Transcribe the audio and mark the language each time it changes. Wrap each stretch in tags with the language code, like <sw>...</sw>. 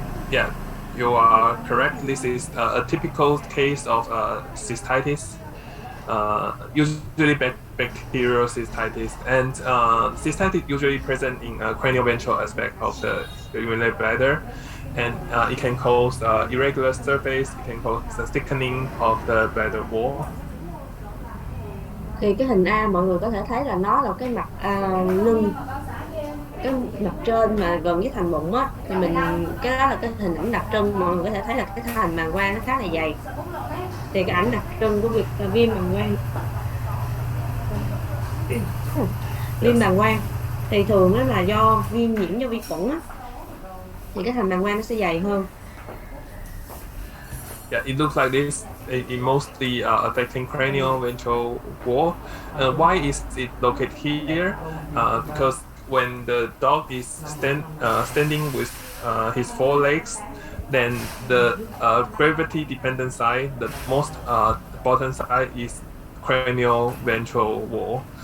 <en>Yeah, you are correct. This is a typical case of cystitis, usually bacterial cystitis, and cystitis usually present in a cranial ventral aspect of the urinary bladder, and it can cause irregular surface. It can cause the thickening of the bladder wall.</en> <vi>Thì cái hình A mọi người có thể thấy là nó là cái mặt lưng, cái mặt trên mà gần với thành bụng á, thì cái đó là cái hình ảnh đặc trưng. Mọi người có thể thấy là cái thành bàng quang nó khá là dày, thì cái ảnh đặc trưng của việc viêm bàng quang thì thường nó là do viêm nhiễm do vi khuẩn á, thì cái thành bàng quang nó sẽ dày hơn.</vi> <en>Yeah, it looks like this. it mostly affecting cranial ventral wall. Why is it located here? Because when the dog is standing with his forelegs, then the gravity dependent side, the most bottom side is cranial ventral wall.</en>